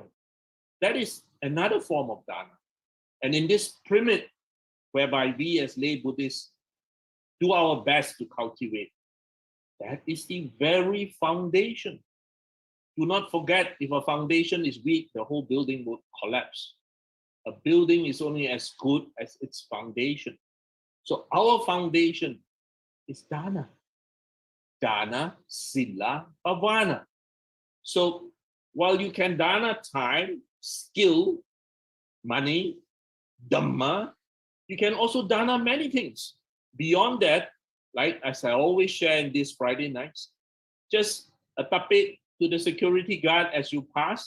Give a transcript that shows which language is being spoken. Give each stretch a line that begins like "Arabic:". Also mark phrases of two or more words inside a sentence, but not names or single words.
English: That is another form of dana. And in this pyramid, whereby we as lay Buddhists do our best to cultivate, that is the very foundation. Do not forget, if a foundation is weak, the whole building will collapse. A building is only as good as its foundation. So our foundation is dana.
Pali: Dana, sila, bhavana.
English: So while you can dana time, skill, money, Dhamma, you can also dana many things. Beyond that, Like as I always share in these Friday nights, just a tapit to the security guard as you pass.